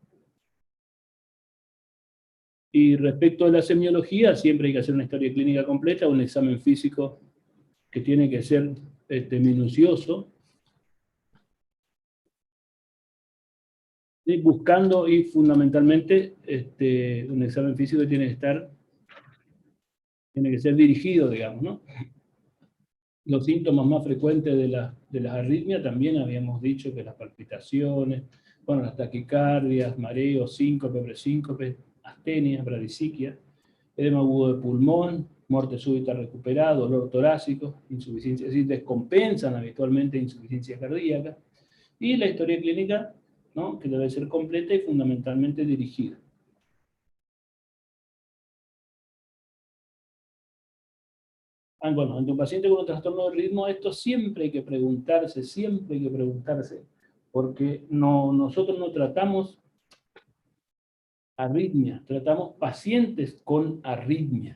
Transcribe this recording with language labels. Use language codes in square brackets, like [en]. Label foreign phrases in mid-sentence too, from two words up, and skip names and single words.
[es] Y respecto a la semiología, siempre hay que hacer una historia clínica completa, un examen físico que tiene que ser minucioso, y buscando y fundamentalmente un examen físico que tiene que ser dirigido, digamos, ¿no? Los síntomas más frecuentes de las arritmias también habíamos dicho que las palpitaciones, bueno, las taquicardias, mareos, síncope, presíncope, astenia, bradisiquia, edema agudo de pulmón, muerte súbita recuperada, dolor torácico, insuficiencia, es decir, descompensan habitualmente insuficiencia cardíaca, y la historia clínica, ¿no?, que debe ser completa y fundamentalmente dirigida. Bueno, ante un paciente con un trastorno del ritmo, esto siempre hay que preguntarse, porque nosotros no tratamos arritmias, tratamos pacientes con arritmias.